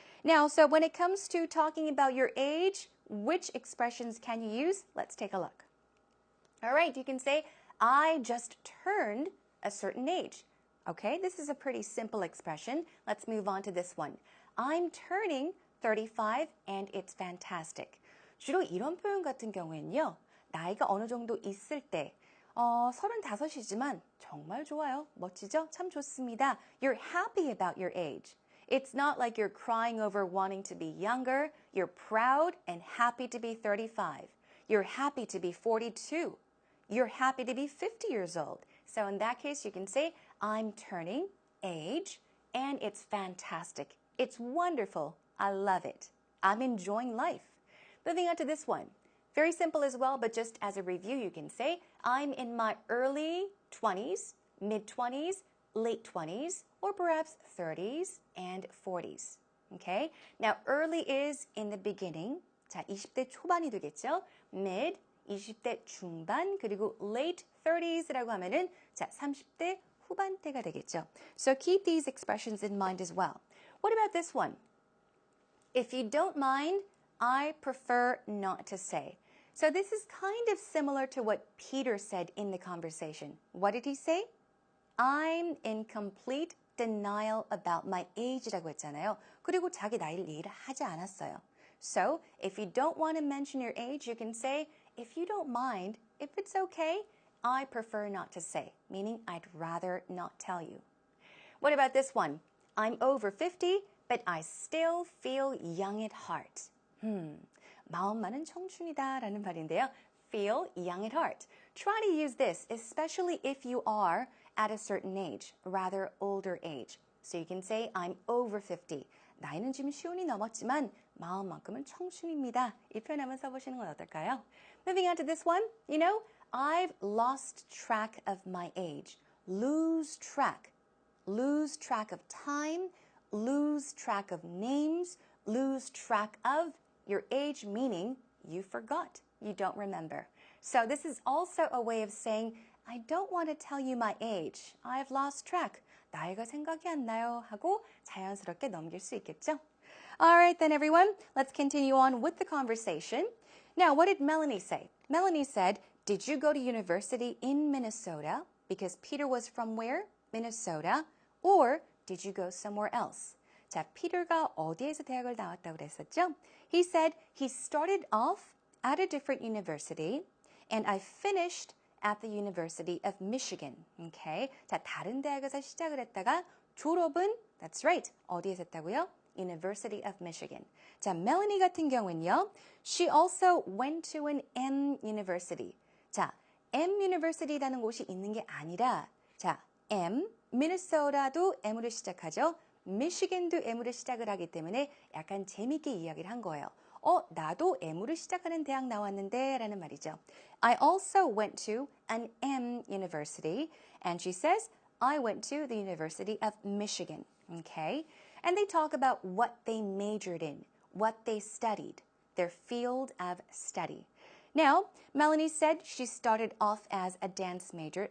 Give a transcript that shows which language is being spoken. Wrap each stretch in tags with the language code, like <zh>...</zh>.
<en>Now, so when it comes to talking about your age, which expressions can you use? Let's take a look. All right, you can say, I just turned a certain age. Okay, this is a pretty simple expression. Let's move on to this one. I'm turning 35 and it's fantastic.</en> <ko>주로 이런 표현 같은 경우에는요, 나이가 어느 정도 있을 때, 35이지만 정말 좋아요. 멋지죠? 참 좋습니다.</ko> <en>You're happy about your age. It's not like you're crying over wanting to be younger. You're proud and happy to be 35. You're happy to be 42. you're happy to be 50 years old. So in that case, you can say, I'm turning age, and it's fantastic. It's wonderful. I love it. I'm enjoying life. Moving on to this one. Very simple as well, but just as a review, you can say, I'm in my early 20s, mid-20s, late 20s, or perhaps 30s and 40s. Okay? Now, early is in the beginning.</en> <ko>자, 20대 초반이 되겠죠? Mid, 20대 중반, 그리고</ko> <en>late 30s</en> <ko>라고 하면은 자, 30대 후반대가 되겠죠.</ko> <en>So keep these expressions in mind as well. What about this one? If you don't mind, I prefer not to say. So this is kind of similar to what Peter said in the conversation. What did he say? I'm in complete denial about my age</en> <ko>라고 했잖아요. 그리고 자기 나이를 얘기를 하지 않았어요.</ko> <en>So if you don't want to mention your age, you can say, if you don't mind, if it's okay, I prefer not to say, meaning I'd rather not tell you. What about this one? I'm over 50, but I still feel young at heart.</en> <ko>마음만은 청춘이다라는 말인데요.</ko> <en>Feel young at heart. Try to use this, especially if you are at a certain age, rather older age. So you can say, I'm over 50.</en> <ko>나이는 지금 50이 넘었지만 마음만큼은 청춘입니다. 이 표현 한번 써보시는 건 어떨까요?</ko> <en>Moving on to this one. You know, I've lost track of my age. Lose track. Lose track of time. Lose track of names. Lose track of your age, meaning you forgot. You don't remember. So this is also a way of saying, I don't want to tell you my age. I've lost track.</en> <ko>나이가 생각이 안 나요 하고 자연스럽게 넘길 수 있겠죠?</ko> <en>All right then everyone, let's continue on with the conversation. Now, what did Melanie say? Melanie said, did you go to university in Minnesota? Because Peter was from where? Minnesota. Or did you go somewhere else?</en> <ko>자, 피터가 어디에서 대학을 나왔다고 그랬었죠?</ko> <en>He said he started off at a different university and I finished at the University of Michigan. Okay?</en> <ko>자, 다른 대학에서 시작을 했다가 졸업은,</ko> <en>that's right,</en> <ko>어디에서 했다고요?</ko> <en>University of Michigan.</en> <ko>자, 멜로니 같은 경우는요,</ko> <en>she also went to an M University.</en> <ko>자, M University라는 곳이 있는 게 아니라, 자, M, 미네소타도 M으로 시작하죠. 미시간도 M으로 시작을 하기 때문에 약간 재밌게 이야기를 한 거예요. 나도 M으로 시작하는 대학 나왔는데 라는 말이죠.</ko> <en>I also went to an M University. And she says, I went to the University of Michigan. Okay? And they talk about what they majored in, what they studied, their field of study. Now, Melanie said she started off as a dance major.</en>